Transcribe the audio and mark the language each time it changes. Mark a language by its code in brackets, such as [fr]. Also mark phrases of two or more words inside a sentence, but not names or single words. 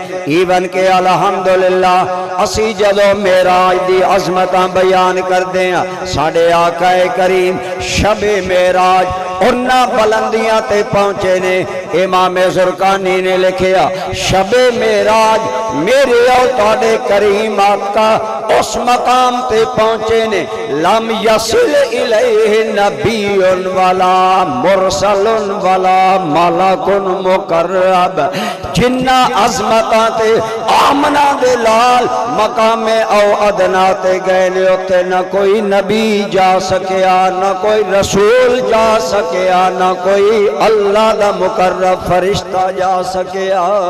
[pa] ਇਵਨ ਕੇ ਅਲਹਮਦੁਲਿੱਲਾਹ ਅਸੀ ਜਦੋਂ ਮੇਰਾਜ ਦੀ ਅਜ਼ਮਤਾਂ ਬਯਾਨ ਕਰਦੇ ਹੈਂ, ਸਾਡੇ ਆਕਾਏ ਕਰੀਮ ਸ਼ਬੇ ਮੇਰਾਜ ਉਨ੍ਹਾਂ ਬੁਲੰਦੀਆਂ ਤੇ ਪਹੁੰਚੇ ਨੇ। ਇਮਾਮ ਜ਼ੁਰਕਾਨੀ ਨੇ ਲਿਖਿਆ, ਸ਼ਬੇ ਮੇਰਾਜ ਮੇਰੇ ਔਰ ਤੁਹਾਡੇ ਕਰੀਮ ਆਕਾ ਉਸ ਮਕਾਮ ਤੇ ਪਹੁੰਚੇ ਨੇ, [ar] لم يصل إليه نبيٌّ ولا مرسلٌ ولا ملكٌ مقرب. [pa] ਜਿਨ੍ਹਾਂ ਅਜ਼ਮਤਾਂ ਤੇ ਆਮਨਾ ਦੇ ਲਾਲ ਮਕਾਮੇ [ar] أو أدنى [pa] ਤੇ ਗਏ ਨੇ, ਉੱਤੇ ਨ ਕੋਈ ਨਬੀ ਜਾ ਸਕਿਆ, ਨ ਕੋਈ ਰਸੂਲ ਜਾ ਸਕਿਆ, ਨ ਕੋਈ ਅੱਲਾਹ ਦਾ ਮੁਕੱਰਬ ਫ਼ਰਿਸ਼ਤਾ ਜਾ ਸਕਿਆ।